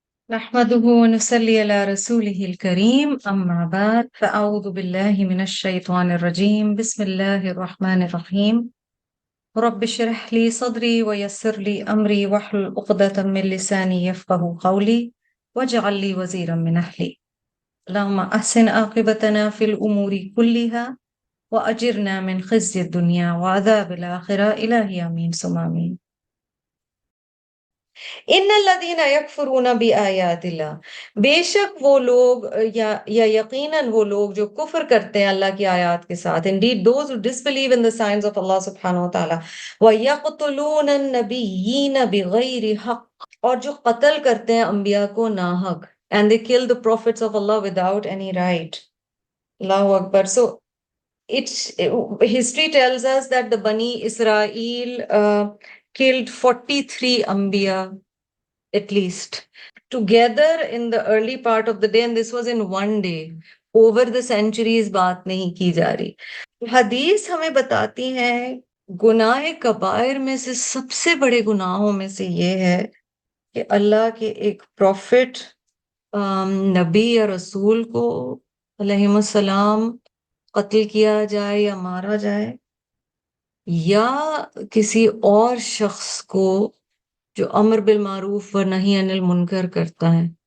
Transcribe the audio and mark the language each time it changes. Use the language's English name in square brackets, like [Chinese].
[Arabic] نحمده ونصلي على رسوله الكريم أما بعد فأعوذ بالله من الشيطان الرجيم بسم الله الرحمن الرحيم رب اشرح لي صدري ويسر لي أمري واحلل عقدة من لساني يفقه قولي واجعل لي وزيرا من أهلي اللهم أحسن عاقبتنا في الأمور كلها وأجرنا من خزي الدنيا وعذاب الآخرة إلهي آمين ثم آمين ان الذین یکفرون بآیات اللہ، [Urdu] بے شک وہ لوگ یا یقیناً وہ لوگ جو کفر کرتے ہیں اللہ کی آیات کے ساتھ. [English] indeed those who disbelieve in the signs of Allah subhanahu wa ta'ala. [Arabic] وَيَقْتُلُونَ النَّبِيِّينَ بِغَيْرِ حَقٍّ، [Urdu] اور جو قتل کرتے ہیں انبیاء کو ناحق. [English] and they kill the prophets of Allah without any right. [Arabic] اللہ اکبر. [English] So history tells us that the Bani Israel killed 43 Anbiya at least together in the early part of the day, and this was in one day. Over the centuries [Urdu] بات نہیں کی جا رہی. حدیث ہمیں بتاتی ہیں گناہ کبائر میں سے سب سے بڑے گناہوں میں سے یہ ہے کہ اللہ کے ایک پروفٹ، نبی یا رسول کو علیہم السلام قتل کیا جائے یا مارا جائے، یا کسی اور شخص کو جو امر بالمعروف و نہی عن المنکر کرتا ہے.